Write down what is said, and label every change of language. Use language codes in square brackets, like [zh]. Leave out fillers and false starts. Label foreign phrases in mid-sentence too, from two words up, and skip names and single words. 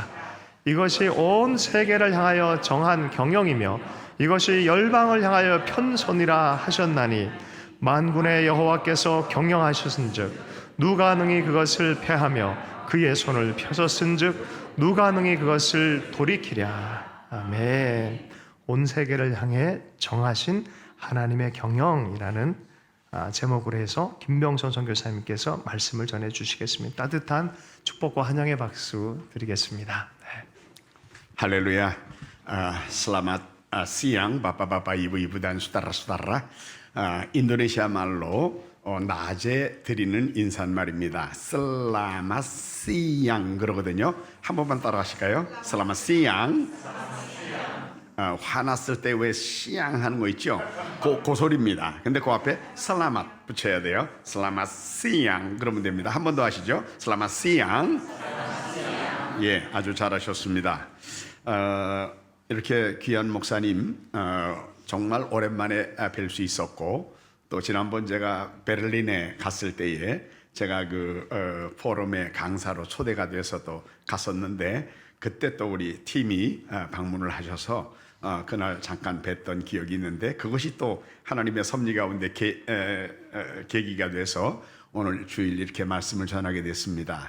[ko] 이것이 온 세계를 향하여 정한 경영이며 이것이 열방을 향하여 편손이라 하셨나니 만군의 여호와께서 경영하셨은즉 누가 능히 그것을 패하며 그의 손을 펴셨은즉 누가 능히 그것을 돌이키랴. 아멘. 온 세계를 향해 정하신 하나님의 경영이라는 제목으로 해서 김병선 선교사님께서 말씀을 전해 주시겠습니다. 따뜻한 축복과 환영의 박수 드리겠습니다. 네. [id] Haleluya. Selamat siang Bapak-bapak, Ibu-ibu dan saudara-saudara. [ko] 인도네시아 말로 낮에 드리는 인사말입니다. [id] Selamat siang [ko] 그러거든요. 한 번만 따라하실까요? [id] Selamat siang. [ko] 화났을 때 왜 시앙 하는 거 있죠? 그 소리입니다. 근데 그 앞에 살라맛 붙여야 돼요. [id] Selamat siang [ko] 그러면 됩니다. 한 번 더 하시죠. [id] Selamat siang. [ko] 예, 아주 잘하셨습니다. 이렇게 귀한 목사님 정말 오랜만에 뵐 수 있었고, 또 지난번 제가 베를린에 갔을 때에 제가 그 포럼에 강사로 초대가 돼서 또 갔었는데, 그때 또 우리 팀이 방문을 하셔서 그날 잠깐 뵀던 기억이 있는데, 그것이 또 하나님의 섭리 가운데 계기가 돼서 오늘 주일 이렇게 말씀을 전하게 됐습니다.